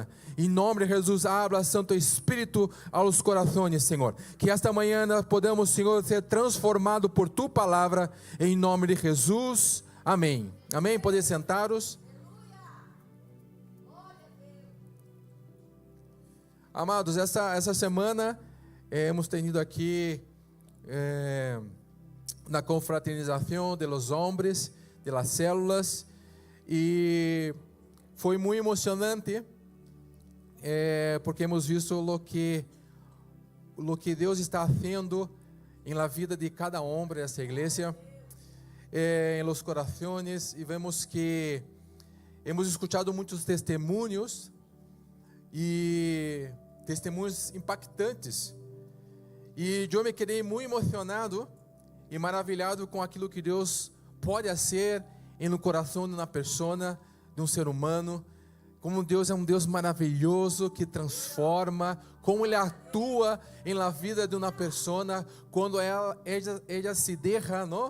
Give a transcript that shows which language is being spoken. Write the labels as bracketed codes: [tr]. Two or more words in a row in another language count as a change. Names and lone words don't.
[pt] Em nome de Jesus, abra Santo Espírito aos corações, Senhor, que esta manhã podamos, Senhor, ser transformado por tu palavra, em nome de Jesus, amém. Amém, podem sentar-os. Amados, essa semana [es] hemos tenido [pt] aqui na confraternização [es] de los hombres, de las células, [pt] e foi muito emocionante, porque [es] hemos visto lo que [pt] Deus está fazendo em [es] la vida [pt] de cada homem dessa igreja, em los corações, e vemos que hemos escutado muitos testemunhos, e testemunhos impactantes, e eu me quedei muito emocionado e maravilhado com aquilo que Deus pode fazer no coração de uma pessoa, de um ser humano, como Deus é um Deus maravilhoso que transforma, como Ele atua na vida de uma pessoa, quando ela se deixa, não?